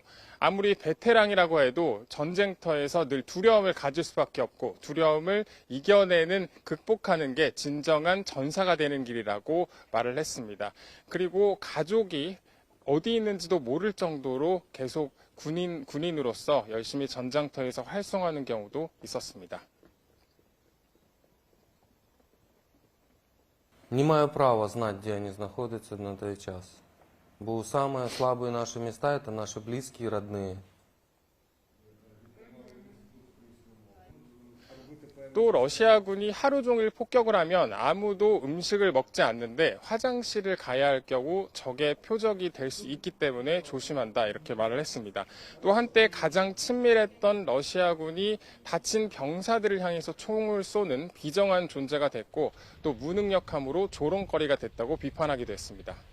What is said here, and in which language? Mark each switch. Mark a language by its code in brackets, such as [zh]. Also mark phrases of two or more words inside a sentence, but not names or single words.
[ko] 아무리 베테랑이라고 해도 전쟁터에서 늘 두려움을 가질 수밖에 없고 두려움을 이겨내는, 극복하는 게 진정한 전사가 되는 길이라고 말을 했습니다. 그리고 가족이 어디 있는지도 모를 정도로 계속 군인으로서 열심히 전장터에서 활동하는 경우도 있었습니다. [uk] Не маю права [ru] знать, где они находятся [uk] на той час. [ru] Бо самые слабые наши места – это наши близкие, родные. [ko] 또 러시아군이 하루 종일 폭격을 하면 아무도 음식을 먹지 않는데 화장실을 가야 할 경우 적의 표적이 될 수 있기 때문에 조심한다, 이렇게 말을 했습니다. 또 한때 가장 친밀했던 러시아군이 다친 병사들을 향해서 총을 쏘는 비정한 존재가 됐고 또 무능력함으로 조롱거리가 됐다고 비판하기도 했습니다.